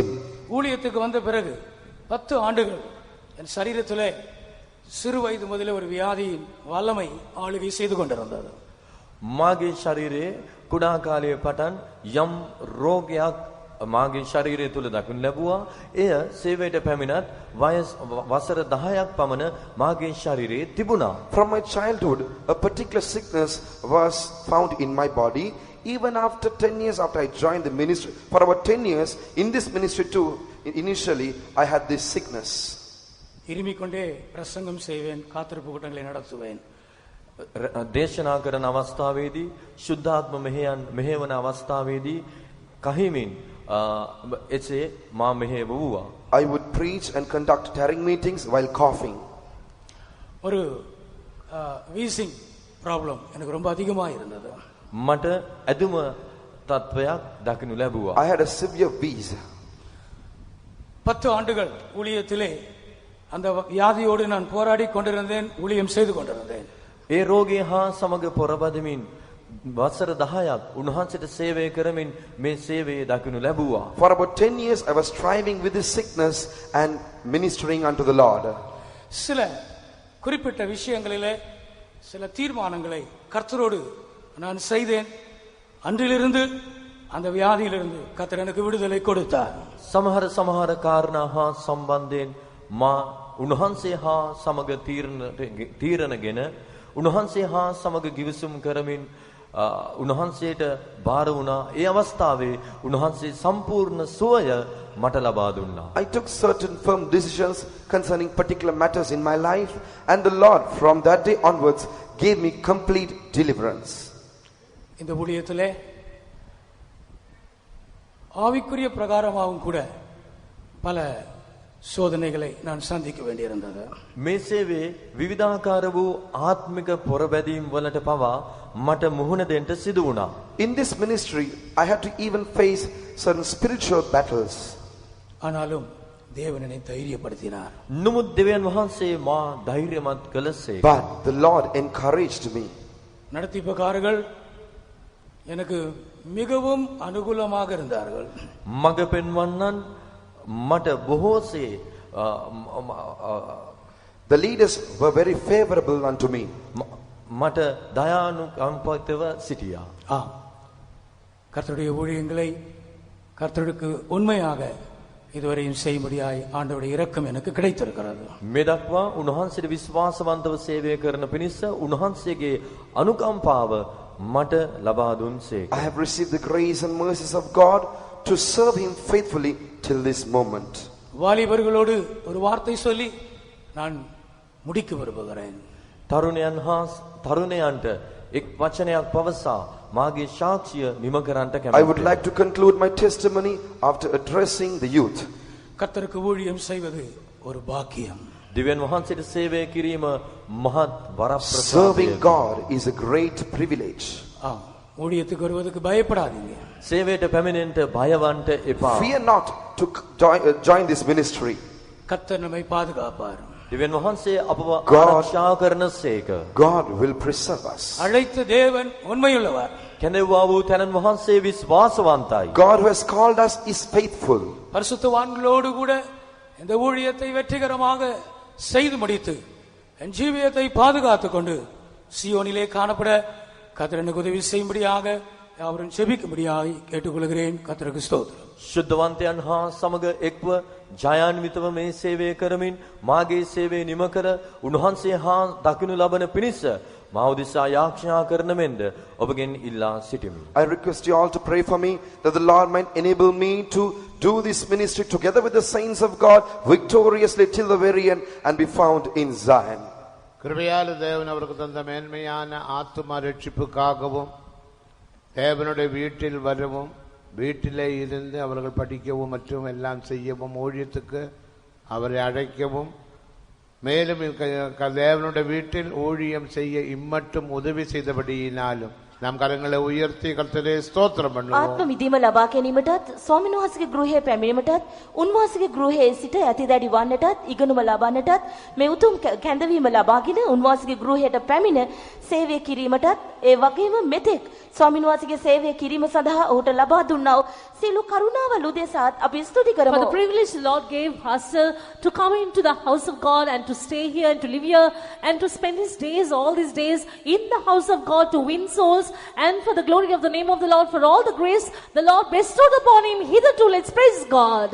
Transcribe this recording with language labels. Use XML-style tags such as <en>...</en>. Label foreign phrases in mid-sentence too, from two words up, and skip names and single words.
<ta>ஊழியத்துக்கு வந்த பிறகு 10 ஆண்டுகள் என் சரீரத்திலே சிறு வயது முதலே ஒரு வியாதியின் வல்லமை ஆளுகை செய்து கொண்டிருந்தது.</ta> <si>මාගේ ශරීරයේ කුඩා කාලයේ පටන් යම් රෝගයක් මාගේ ශරීරය තුල දක්වනු ලැබුවා. එය සේවයට පැමිණත් වසර 10ක් පමණ මාගේ ශරීරයේ තිබුණා.</si> <en>From my childhood, a particular sickness was found in my body. Even after 10 years after I joined the ministry, for about 10 years in this ministry too, initially I had this sickness.</en> <ta>இருமிக்கொண்டே பிரசங்கம் செய்வேன், காத்திருப்பு கூட்டங்களை நடத்துவேன்.</ta> <si>දේශනා කරන අවස්ථාවේදී ශුද්ධාත්ම මෙහෙවන අවස්ථාවේදී කහිමින් එසේ මා මෙහෙවුවා.</si> <en>I would preach and conduct tarrying meetings while coughing.</en> <ta>ஒரு</ta> <en>wheezing problem</en> <ta>எனக்கு ரொம்ப அதிகமாக இருந்தது.</ta> <si>මට ඇදුම තත්වයක් දකිනු ලැබුවා.</si> <en>I had a severe wheeze.</en> <ta>10 ஆண்டுகள் ஊழியத்திலே அந்த வியாதியோடு நான் போராடி கொண்டிருந்தேன், ஊழியம் செய்து கொண்டிருந்தேன்.</ta> <si>ඒ රෝගී හා සමග පොරබදිමින් වසර 10ක් උන්වහන්සේට සේවය කරමින් මේ සේවයේ දකිනු ලැබුවා.</si> <en>For about 10 years I was striving with this sickness and ministering unto the Lord.</en> <ta>சில குறிப்பிட்ட விஷயங்களிலே சில தீர்மானங்களை கர்த்தரோடு நான் செய்தேன். அன்றிலிருந்து அந்த வியாதியிலிருந்து கர்த்தர் எனக்கு விடுதலை கொடுத்தார்.</ta> <si>සමහර කාරණා හා සම්බන්ධයෙන් මා උන්වහන්සේ හා සමග තීරණගෙන උන්වහන්සේ හා සමග ගිවිසුම් කරමින් උන්වහන්සේට බාර වුණා. ඒ අවස්ථාවේ උන්වහන්සේ සම්පූර්ණ සුවය මට ලබා දුන්නා.</si> <en>I took certain firm decisions concerning particular matters in my life, and the Lord from that day onwards gave me complete deliverance.</en> <ta>இந்த ஊழியத்திலே ஆவிக்குரிய பிரகாரமாகவும் கூட பல சோதனைகளை நான் சந்திக்க வேண்டியிருந்தது.</ta> <si>මේ සේවයේ විවිධාකාර වූ ආත්මික පොරබැදීම් වලට පවා මට මුහුණ දෙන්න සිදු වුණා.</si> <en>In this ministry I had to even face certain spiritual battles.</en> <ta>ஆனாலும் தேவன் என்னை தைரியப்படுத்தினார்.</ta> <si>නමුත් දෙවියන් වහන්සේ මා ධෛර්යමත් කළසේ.</si> <en>But the Lord encouraged me.</en> <ta>நடத்திப்பக்காரர்கள் எனக்கு மிகவும் அனுகூலமாக இருந்தார்கள்.</ta> <si>මඟ පෙන්වන්නන් මට බොහෝසේ</si> <en>The leaders were very favorable unto me.</en> <si>මට දයානුකම්පිතව සිටියා.</si> <ta>கர்த்தருடைய ஊழியங்களை கர்த்தருக்கு உண்மையாக இதுவரையும் செய்யும்படியாய் ஆண்டவருடைய இரக்கம் எனக்கு கிடைத்திருக்கிறது.</ta> <si>මේ දක්වා උන්වහන්සේට විශ්වාසවන්තව සේවය කරන පිණිස උන්වහන්සේගේ අනුකම්පාව මට ලබා දුන්සේක.</si> <en>I have received the grace and mercies of God to serve Him faithfully till this moment.</en> <ta>வாலிபர்களோடு ஒரு வார்த்தை சொல்லி நான் முடிக்க விரும்புகிறேன்.</ta> <si>තරුණයන්ට එක් වචනයක් පවසා මාගේ සාක්ෂිය නිම කරන්නට</si> <en>I would</en> <si>කැමැත්තේ.</si> <en>like to conclude my testimony after addressing the youth.</en> <ta>கர்த்தருக்கு ஊழியம் செய்வது ஒரு பாக்கியம்.</ta> <si>දිව්‍යන් වහන්සේට සේවය කිරීම මහත්</si> <en>Serving</en> <si>වරප්‍රසාදයකි.</si> <en>God is a great privilege.</en> <ta>ஆம், ஊழியத்துக்கு வருவதற்கு பயப்படாதீங்க.</ta> <si>සේවයට පැමිණෙන්නට බයවන්ට එපා.</si> <en>Fear not to join this ministry.</en> <ta>கர்த்தர் நம்மை பாதுகாப்பார்.</ta> <si>දිව්‍යන් වහන්සේ අපව</si> <en>God-</en> <si>ආරක්ෂා කරනසේක.</si> <en>God will preserve us.</en> <ta>அழைத்த தேவன் உண்மையுள்ளவர்.</ta> <si>කැඳෙව්වා වූ තැනන් වහන්සේ විශ්වාසවන්තයි.</si> <en>God who has called us is faithful.</en> <ta>பரிசுத்தவான்களோடு கூட இந்த ஊழியத்தை வெற்றிகரமாக செய்து முடித்து என் ஜீவியத்தை பாதுகாத்துக் கொண்டு சியோனிலே காணப்பட கர்த்தர் எனக்கு உதவி செய்யும்படியாக யாவரும் செபிக்கும்படியாக கேட்டுக்கொள்கிறேன். கர்த்தருக்கு ஸ்தோத்திரம்.</ta> <si>ශුද්ධවන්තයන් හා සමග එක්ව ජයාන්විතව මේ සේවය කරමින් මාගේ සේවය නිම කර උන්වහන්සේ හා දකිනු ලබන පිණිස මා උදෙසා යාඥා කරන මෙන්ද ඔබගෙන් ඉල්ලා සිටිමි.</si> <en>I request you all to pray for me that the Lord might enable me to do this ministry together with the saints of God victoriously till the very end and be found in Zion.</en> <ta>கிருபையால தேவன் அவருக்கு தந்த மேன்மையான ஆத்தும ரட்சிப்புக்காகவும் தேவனுடைய வீட்டில் வரவும் வீட்டிலே இருந்து அவர்கள் படிக்கவும் மற்றும் எல்லாம் செய்யவும் ஊழியத்துக்கு அவரை அழைக்கவும் மேலும் தேவனுடைய வீட்டில் ஊழியம் செய்ய இம்மட்டும் உதவி செய்தபடியினாலும் நாம் கரங்களை உயர்த்தி கர்த்தரே ஸ்தோத்திரம் பண்ணுவோம்.</ta> <si>ආත්ම විදීම ලබා ගැනීමටත් ස්වාමීන් වහන්සේගේ ගෘහයේ පැමිණීමටත් උන්වහන්සේගේ ගෘහයේ සිට ඇතිදැඩි වන්නටත් ඉගෙනුම ලබන්නටත් මේ උතුම් කැඳවීම ලබාගෙන උන්වහන්සේගේ ගෘහයට පැමිණ සේවය කිරීමටත් ඒ වගේම මෙතෙක් ස්වාමීන් වහන්සේගේ සේවය කිරීම සඳහා ඔහුට ලබා දුන්නා වූ සියලු කරුණාවල් උදෙසාත් අපි ස්තුති</si> <en>For the</en> <si>කරමු.</si> <en>privilege the Lord gave Pastor to come into the house of God and to stay here and to live here and to spend his days, all these days in the house of God to win souls and for the glory of the name of the Lord, for all the grace the Lord bestowed upon him hitherto. Let's praise God.</en>